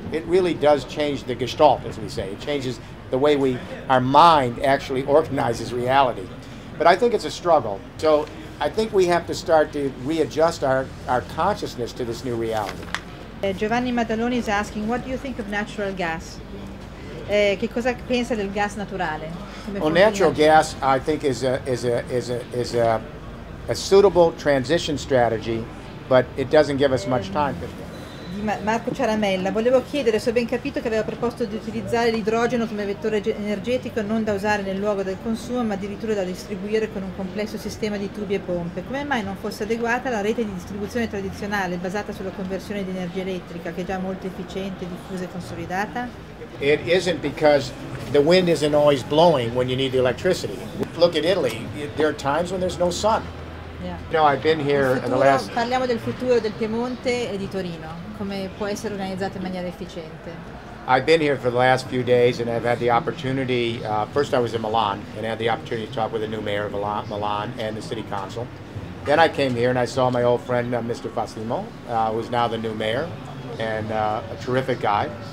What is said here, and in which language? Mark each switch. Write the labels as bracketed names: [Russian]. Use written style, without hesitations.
[English] It really does change the gestalt, as we say. It changes the way our mind actually organizes reality. But I think it's a struggle. So I think we have to start to readjust our consciousness to this new reality. Giovanni Maddaloni is asking, what do you think of natural gas? [Italian] Che cosa pensa del gas naturale? [English] Well, natural gas, I think, is a suitable transition strategy, but it doesn't give us much time. [Italian] Di Marco Ciaramella, volevo chiedere se ho ben capito che aveva proposto di utilizzare l'idrogeno come vettore energetico non da usare nel luogo del consumo, ma addirittura da distribuire con un complesso sistema di tubi e pompe. Come mai non fosse adeguata la rete di distribuzione tradizionale basata sulla conversione di energia elettrica, che è già molto efficiente, diffusa e consolidata? [English] It isn't because the wind isn't always blowing when you need the electricity. Look at Italy. There are times when there's no sun. Yeah. You know, I've been here in the last... [Italian] Parliamo del futuro del Piemonte e di Torino, come può essere organizzato in maniera efficiente. [English] I've been here for the last few days and I've had the opportunity, first I was in Milan and had the opportunity to talk with the new mayor of Milan and the city council. Then I came here and I saw my old friend Mr. Fassimo, who's now the new mayor and a terrific guy.